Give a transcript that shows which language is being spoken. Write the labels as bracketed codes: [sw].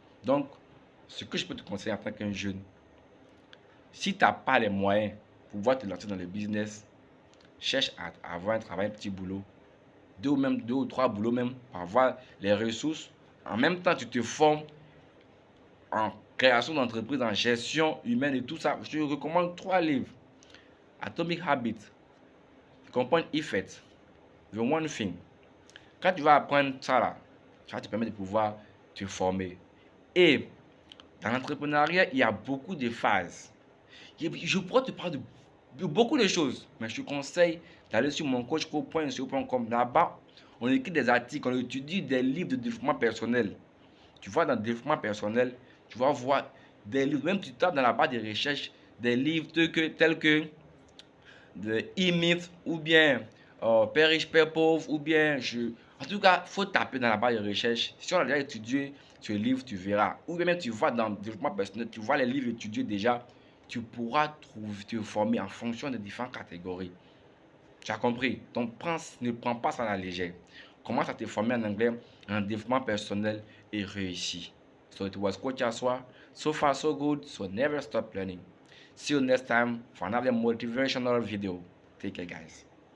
[fr] Donc, ce que je peux te conseiller en tant qu'un jeune, si tu n'as pas les moyens pour pouvoir te lancer dans le business, cherche à avoir un travail, un petit boulot, deux ou trois boulots même, pour avoir les ressources. En même temps, tu te formes en création d'entreprise, en gestion humaine et tout ça. Je te recommande 3 livres. Atomic Habits, Compound Effect, The One Thing. Quand tu vas apprendre ça là, ça va te permettre de pouvoir te former. Et dans l'entrepreneuriat, il y a beaucoup de phases. Je pourrais te parler de beaucoup de choses, mais je te conseille d'aller sur mon coachpro.co.com. Là-bas, on écrit des articles, on étudie des livres de développement personnel. Tu vois, dans le développement personnel, tu vas voir des livres, même tu tapes dans la barre de recherche des livres tels que de E-Myth ou bien Père riche, Père pauvre ou bien En tout cas, il faut taper dans la barre de recherche. Si on a déjà étudié ce livre, tu verras. Ou bien même tu vois dans le développement personnel, tu vois les livres étudiés déjà, tu pourras te former en fonction des différentes catégories. Tu as compris? Donc, ne prends pas ça à la légère. Commence à te former en anglais, en développement personnel et réussis. [en] So it was Coach Aswa. So far so good, so never stop learning. See you next time for another motivational video. Take care, guys.